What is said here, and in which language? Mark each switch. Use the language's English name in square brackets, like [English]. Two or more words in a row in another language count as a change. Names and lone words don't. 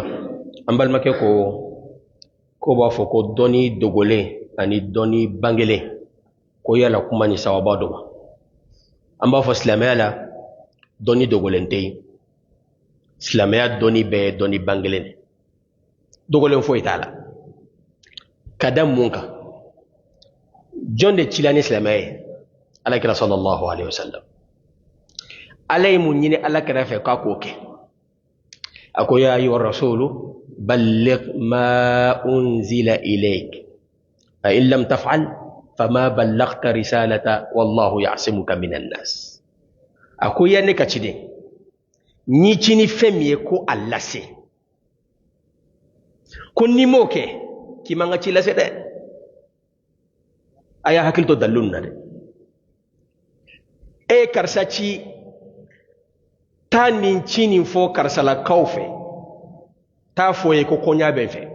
[Bambara] An balimakɛ ko b'a fɔ ko dɔni dogolen ani dɔni bangelen ko yala kuma ni sababa dɔ ma. An b'a fɔ silamɛya la dɔni dogolen tɛ yen. Silamɛya dɔni bɛɛ ye dɔni bangelen de. Dogolen foyi t'a la. Ka da mun kan? Jɔn de cila ni silamɛya ye? [Arabic] Alakira صلى الله عليه وسلم. [Bambara] Ala ye mun ɲini alakira fɛ k'a k'o kɛ. [Arabic] Ako يا أيها الرسول بلغ ما أنزل إليك فإن لم تفعل فما بلغت رسالته والله يعصمك من الناس. [Bambara] Ako ya ne ka ci de ni ci ni fɛn min ye ko a lase ko ni m'o kɛ k'i man ka ci lase dɛ. A y'a hakili to dalilun na dɛ. E karisa ci taa nin ci nin fɔ karisalakaw fɛ, taa fɔ ye ko kɔɲa bɛ n fɛ.